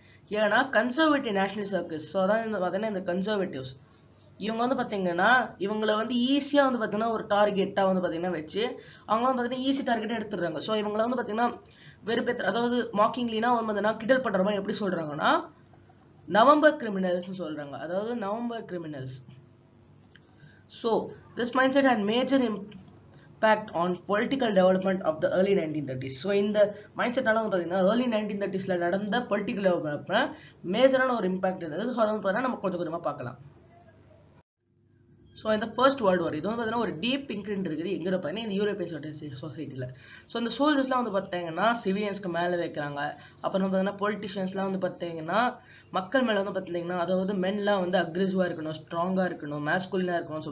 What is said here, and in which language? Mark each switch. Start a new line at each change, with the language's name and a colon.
Tamil: ஏன்னா conservative national circles, so அதான் பார்த்தீங்கன்னா இந்த கன்சர்வேட்டிவ்ஸ் இவங்க வந்து பார்த்தீங்கன்னா இவங்களை வந்து ஈஸியாக வந்து பார்த்தீங்கன்னா ஒரு டார்கெட்டாக வந்து பார்த்தீங்கன்னா வச்சு அவங்க வந்து பார்த்தீங்கன்னா ஈஸி டார்கெட்டாக எடுத்துடுறாங்க. ஸோ இவங்களை வந்து பார்த்தீங்கன்னா வெறுப்பேற்ற, அதாவது மாக்கிங்லினா வந்து கிண்டல் பண்ற மாதிரி எப்படி சொல்றாங்கன்னா நவம்பர் கிரிமினல்ஸ் சொல்றாங்க, அதாவது November criminals.
English: So this mindset had major impact on political development of the early 1930s.
Tamil: So இந்த mindset நால வந்து பாத்தீங்கன்னா early 1930sல நடந்த
English: political development
Tamil: மேஜரான ஒரு இம்பாக்ட் இருந்தது. ஸோ அதை வந்து பார்த்தீங்கன்னா நம்ம கொஞ்சம் கொஞ்சமா பார்க்கலாம். ஸோ இந்த ஃபர்ஸ்ட் வேர்ல்டு வார் இது வந்து பார்த்தீங்கன்னா ஒரு டீப் இன்க்ரிண்ட் இருக்குது எங்கே பார்த்தீங்கன்னா இந்த யூரோப்பியன் சொசைட்டியில். ஸோ இந்த சோல்ஜர்ஸ்லாம் வந்து பார்த்தீங்கன்னா சிவிலியன்ஸ்க்கு மேலே வைக்கிறாங்க. அப்புறம் பார்த்தீங்கன்னா பொலிட்டிஷியன்ஸ்லாம் வந்து பார்த்தீங்கன்னா மக்கள் மேலே வந்து பார்த்தீங்கன்னா அதாவது மென்லாம் வந்து அக்ரெசிவாக இருக்கணும், ஸ்ட்ராங்காக இருக்கணும், மேஸ்குலினாக இருக்கணும்.